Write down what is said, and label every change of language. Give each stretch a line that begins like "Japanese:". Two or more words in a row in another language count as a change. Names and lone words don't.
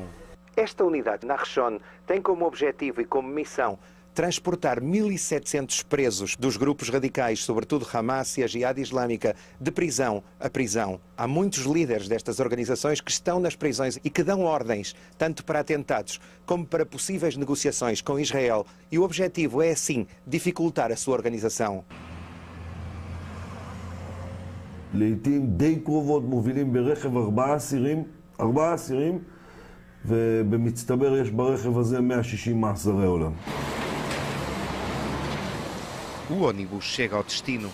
Portuguese: Esta unidade Nachshon tem como objetivo e como missão transportar 1.700 presos dos grupos radicais, sobretudo Hamas e a Jihad Islâmica, de prisão a prisão. Há muitos líderes destas organizações que estão nas prisões e que dão ordens, tanto para atentados como para possíveis negociações com Israel, e o objetivo é, assim, dificultar a sua organização.
Hebrew: לעתים די קרובות מובילים ברכב 4 אסירים, ובמצטבר יש ברכב הזה 160 מאסרי עולם.
Portuguese: O ônibus chega ao destino.